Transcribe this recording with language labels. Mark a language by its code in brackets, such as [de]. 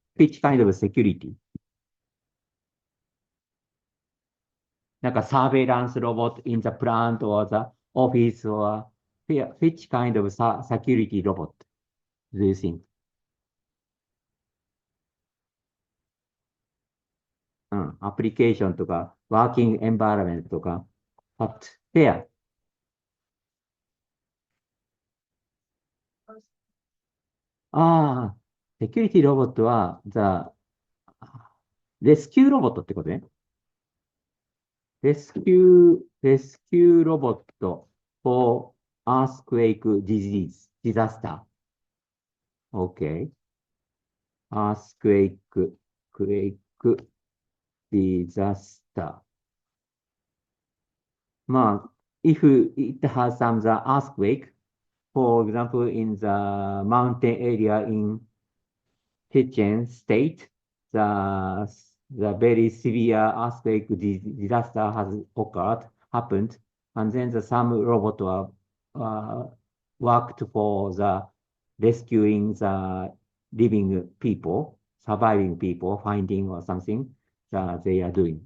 [en] Which kind of security? なんか surveillance robot in the plant or the office or which kind of security robot do you think? [ja] アプリケーションとか、ワーキングエンバイロメントとか、 [en] but there. [ja] ああ、セキュリティロボットは、レスキューロボットってことね。 [en] レスキューロボット for earthquake disaster. Okay. Earthquake, quake, disaster. まあ、if it has some the earthquake, for example, in the mountain area in Chechen state, the very severe earthquake disaster has happened, and then some robot worked for the rescuing the living people, surviving people, finding or something that they are doing.